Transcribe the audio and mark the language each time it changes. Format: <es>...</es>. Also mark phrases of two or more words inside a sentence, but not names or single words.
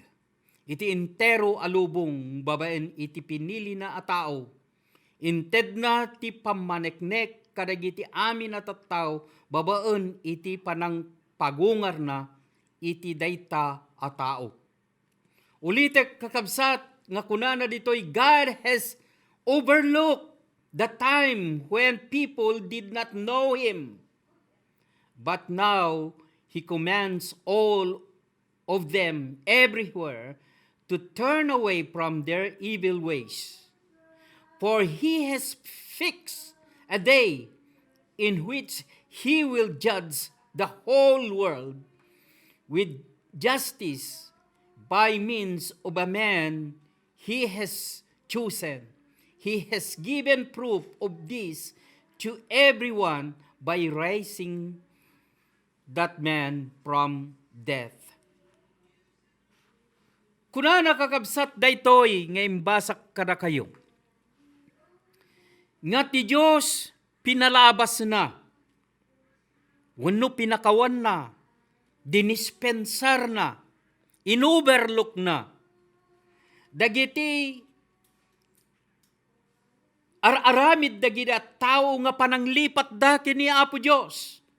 <ilo>Iti intero alubong babaen iti pinili na a tao. Inted na ti pamaneknek kadagiti amin at tao babaen iti panang pagungar na iti dayta a tao. Ulitek kakabsat nga kunana ditoy</ilo> <en>God has overlooked the time when people did not know him. But now he commands all of them everywhere to turn away from their evil ways. For he has fixed a day in which he will judge the whole world with justice by means of a man he has chosen. He has given proof of this to everyone by raising that man from death.</en> <ilo>Kuna nakakabsat daytoy nga imbasak kada kayo. Nga ti Diyos pinalabas na, wano pinakawan na, dinispensar na, inuberlook na, dagiti ar-aramid dagiti at tao nga pananglipat da kini Apo Diyos.</ilo>